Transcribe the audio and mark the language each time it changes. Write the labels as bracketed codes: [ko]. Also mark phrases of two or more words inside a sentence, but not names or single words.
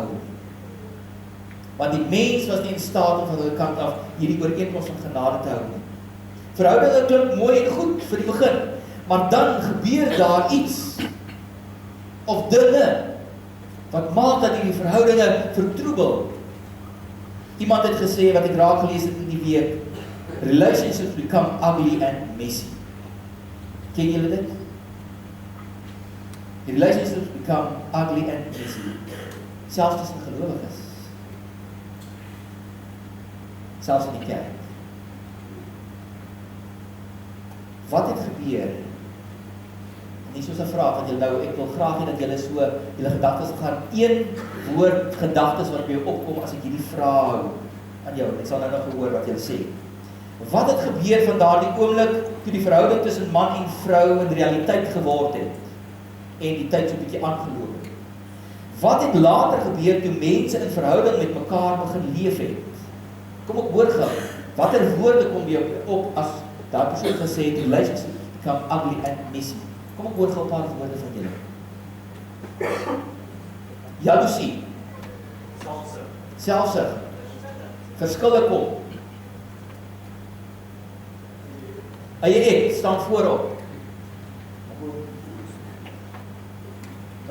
[af] Want die mens was nie in staat om van hulle kant af hierdie ooreenkoms van genade te hou nie. Verhoudinge klink mooi en goed vir die begin, maar dan gebeur daar iets, of dinge, wat maak dat die verhoudinge vertroebel. Iemand het gesê, wat ek raak gelees het in die week, [en] relationships become ugly and messy. [af] Ken julle dit? [en] Die relationships become ugly and messy. [af] Selfs tussen gelowiges. selfs in die kerk. Wat het gebeur? Nie soos 'n vraag wat julle nou, ek wil graag hê dat julle so, julle gedagtes gaan, een woord gedagtes wat by jou opkom as ek hierdie vraag hou aan jou. Ek sal nou nog hoor wat julle sê. Wat het gebeur van daardie oomblik toe die verhouding tussen man en vrou in realiteit geword het en die tyd so 'n bietjie aangeloop het? Wat het later gebeur toe mense in verhouding met mekaar begin leef het? Kom ek hoor gou, watter woorde kom by jou op as daai persoon gesê het, [en] relationships become ugly and messy? [af] Kom ek hoor gou 'n paar woorde van julle. Jaloesie. Selfsug. Verskille kom. Eie ek staan voorop. Nog?